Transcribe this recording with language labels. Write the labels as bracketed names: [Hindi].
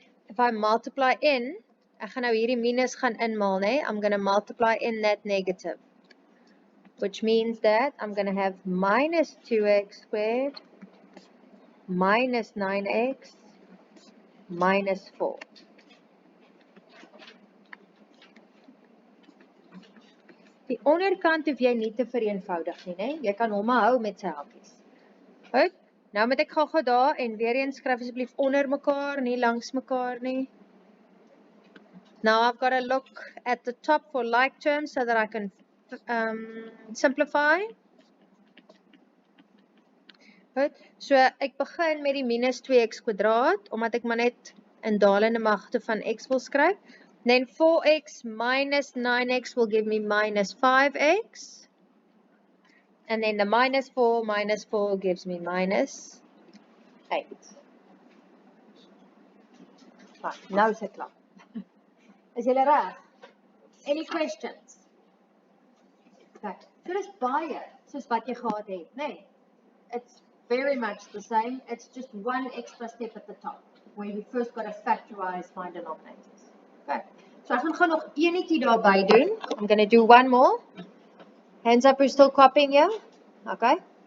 [English] If I multiply in, [Afrikaans] ek gaan nou hierdie minus gaan inmaal, nee? [English] I'm going to multiply in that negative. which means that I'm going to have minus 2x squared minus 9x minus 4. [Afrikaans] Die onderkant hoef jy nie te vereenvoudig nie, né? Jy kan hom maar hou met sy hakies. Goed, nou moet ek gou daar en weer eens skryf asseblief onder mekaar, nie langs mekaar nie. [English] Now I've got to look at the top for like terms so that I can simplify. [Afrikaans] Goed, so ek begin met die minus 2x kwadraat, omdat ek maar net in dalende magte van x wil skryf. [English] Then 4x minus 9x will give me minus 5x. And then the minus 4 gives me minus 8. [Afrikaans] Right, nou is dit klaar. Is julle reg? [English] Any questions? [Afrikaans] Okay, so dis baie soos wat jy gehad het, nee. [English] It's very much the same. It's just one extra step at the top, where you first got to factorize my denominators. [Afrikaans] Okay, so ek gaan nog enetjie daarby doen. [English] I'm going to do one more. Hands up, you're still copying here? Okay.